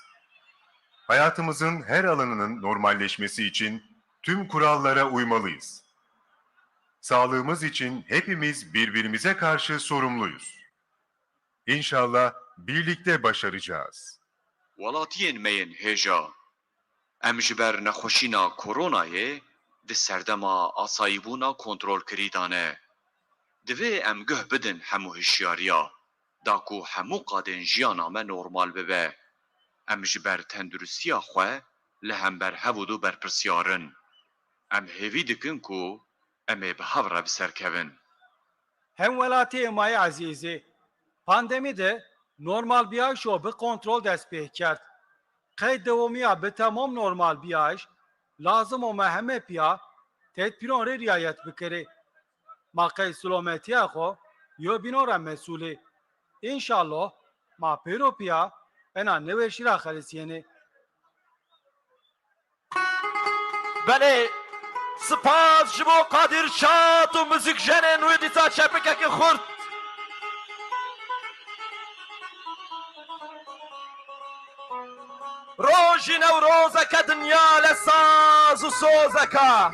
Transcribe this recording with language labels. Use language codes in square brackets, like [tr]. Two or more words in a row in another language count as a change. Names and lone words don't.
[tr] Hayatımızın her alanının normalleşmesi için tüm kurallara uymalıyız. Sağlığımız için hepimiz birbirimize karşı sorumluyuz. İnşallah birlikte başaracağız. [ku] Welatiyên me yên hêja em ji ber nexweşîna koronayê di serdema asayîbûna kontrolkirîdan e. Divê em guh bidin hemû hişyariya da ku hemû qadên jiyana me normal bibe. Em ji ber tendurustiya xwe li hember hevûdû berpirsyarin. Em hêvî dikin ku em ê bi hev re biserkevin. [zza] Hem welatiyê me yê ezîzê, pandemî de normal biyayşo bi kontrol dest pê kerd. Qey dewomiya bi temam normal biyayş, lazım o me heme piya tedbîran rê riayet bikirê. Ma qey silometiya xwe yo bînora mesûlê. İnşallah ma pêro piya ena newê şîra xelîsiyênê. [ku] Belê spas ji bo Kadir Şad û muzîkjenên wê dîsa çepikekî xurt. Rojî Newrozeke dinya li saz û sozeka.